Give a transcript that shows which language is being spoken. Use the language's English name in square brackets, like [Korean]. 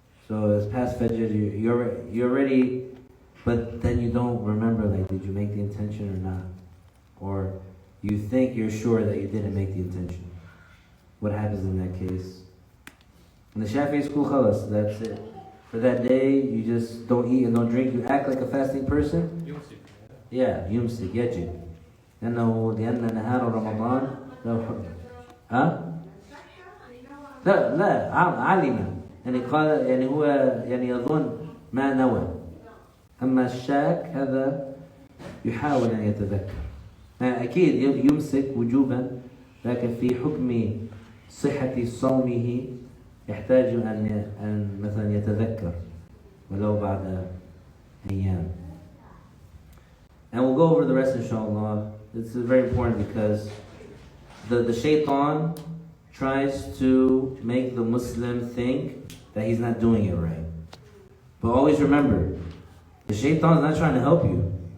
[English] So it's past Fajr, you're already, but then you don't remember, like, did you make the intention or not? Or you think you're sure that you didn't make the intention. What happens in that case? In the Shafi'i school, khalas, that's it. For that day, you just don't eat and don't drink. You act like a fasting person. [Arabic] يمسك. Yeah, يمسك يجب. لأن نهار رمضان له حكم. ها؟ لا علم. يعني قال يعني هو يعني يظن ما نوى. أما الشاك هذا يحاول أن يتذكر. أكيد يمسك وجوبا، لكن في حكم صحة صومه يحتاج أن مثلا يتذكر ولو بعد أيام. [English] And we'll go over the rest, inshallah. This is very important because the shaitan tries to make the Muslim think that he's not doing it right. But always remember, the shaitan is not trying to help you.